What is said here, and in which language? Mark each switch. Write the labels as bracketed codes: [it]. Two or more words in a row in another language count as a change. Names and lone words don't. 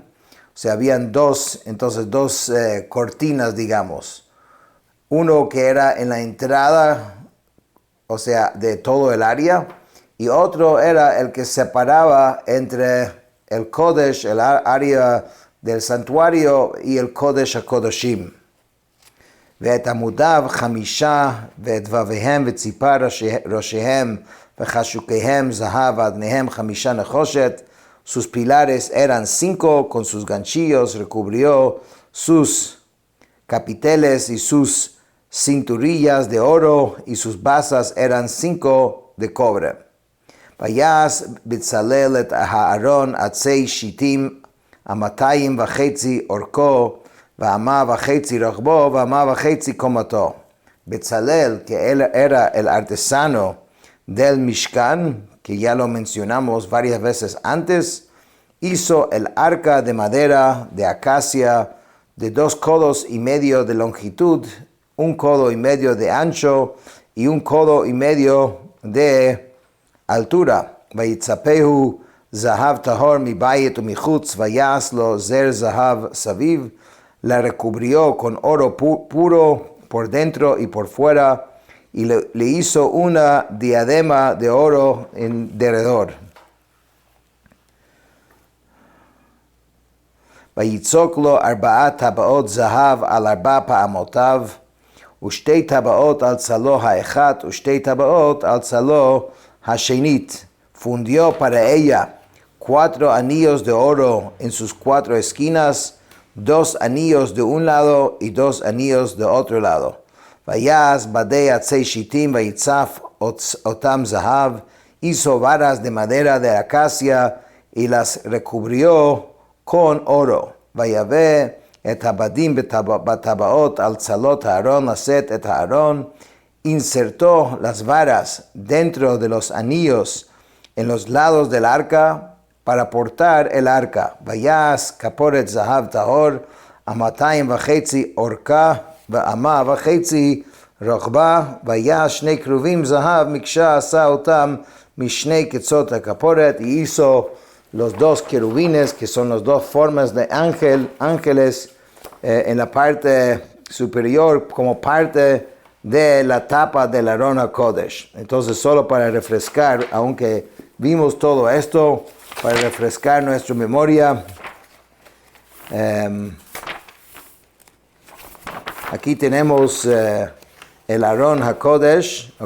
[es] O sea, habían 2 cortinas, digamos. Uno que era en la entrada, o sea, de todo el área, y otro era el que separaba entre el Kodesh, el área del santuario, y el Kodesh HaKodashim. [he] ואת עמודיו 5 ואת דבביהם וציפה ראשיהם וחשוקיהם זהב ואדניהם 5 נחושת. [es] Sus pilares eran 5 con sus ganchillos, recubrió sus capiteles y sus cinturillas de oro, y sus basas eran 5 de cobre. [he] ויעש בצלאל את הארון עצי שיטים 2.5 אורכו ו1.5 רוחבו ו1.5 קומתו. [es] Betzalel, que él era el artesano del Mishkan, que ya lo mencionamos varias veces antes, hizo el arca de madera de acacia de 2 codos y medio de longitud, 1 codo y medio de ancho y 1 codo y medio de altura. [he] ויצפהו זהב טהור מבית ומחוץ ויעש לו זר זהב סביב. [es] La recubrió con oro puro por dentro y por fuera, y le hizo una diadema de oro en derredor. [he] ויצוק לו 4 טבעות זהב על 4 פעמותיו, ו2 טבעות על צלו האחת, ו2 טבעות על צלו השנית. [es] Fundió para ella 4 anillos de oro en sus 4 esquinas, 2 anillos de un lado y 2 anillos de otro lado. [he] ויעש בדי עצי שיטים ויצף אתם זהב, [es] hizo varas de madera de acacia y las recubrió con oro. [he] ויבא את הבדים בטבעות על צלעות הארון לשאת את הארון, [es] insertó las varas dentro de los anillos en los lados del arca para portar el arca. [he] ויעש כפרת זהב טהור 2.5 ארכה ו1.5 רוחבה, ויעש 2 כרובים זהב מקשה עשה אותם משני קצות הכפורת, [es] y hizo los 2 querubines, que son las 2 formas de ángeles en la parte superior como parte de la tapa del Aron HaKodesh. Entonces, solo para refrescar, aunque vimos todo esto, para refrescar nuestra memoria, aquí tenemos el Aron HaKodesh, ¿ok?